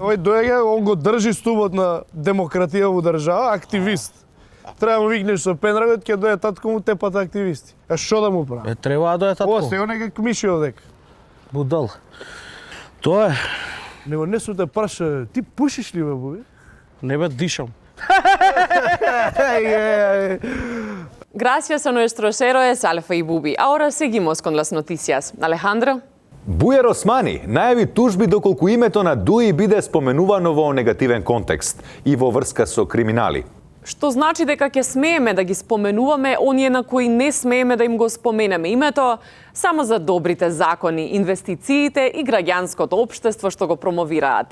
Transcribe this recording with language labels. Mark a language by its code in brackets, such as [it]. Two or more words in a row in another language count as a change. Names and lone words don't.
[mk] Овој доеѓа, он го држи стубот на демократија во држава, активист. Треба му викнеш со пендрагот, ќе дојде татко му тепат активисти. Што да му прави? Треба да дојде татко. Остај некак миши овдека. Будал. Тоа е. Него не су те праша, ти пушиш ли, бе, Буби? Не бе, дишам. [es] Gracias a nuestros héroes Alfa y Bubi. Ahora seguimos con las noticias. Alejandro? [mk] Бујар Османи најави тужби доколку името на Дуи биде споменувано во негативен контекст и во врска со криминали. Што значи дека ќе смееме да ги споменуваме оние на кои не смееме да им го споменеме името, само за добрите закони, инвестициите и граѓанското општество што го промовираат.